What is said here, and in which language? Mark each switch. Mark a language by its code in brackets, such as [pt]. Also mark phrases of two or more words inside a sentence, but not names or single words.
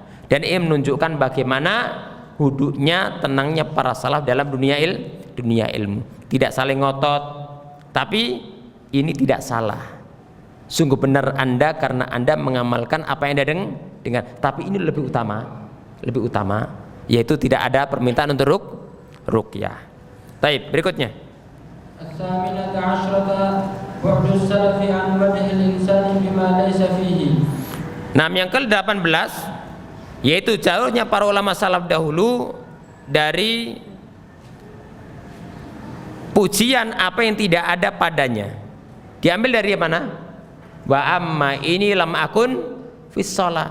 [id] Dan ini menunjukkan bagaimana huduknya, tenangnya para salaf dalam dunia ilmu. Tidak saling ngotot, tapi ini tidak salah. Sungguh benar Anda karena Anda mengamalkan apa yang Anda dengar. Tapi ini lebih utama, yaitu tidak ada permintaan untuk ruqyah. Baik, berikutnya. [ar] الثامنة عشرة بعد السلف عن مدح الإنسان بما ليس فيه. [id] Nah, yang ke-18 yaitu jauhnya para ulama salaf dahulu dari pujian apa yang tidak ada padanya. Diambil dari mana? [ar] وأما ini لم أكن في الصلاة.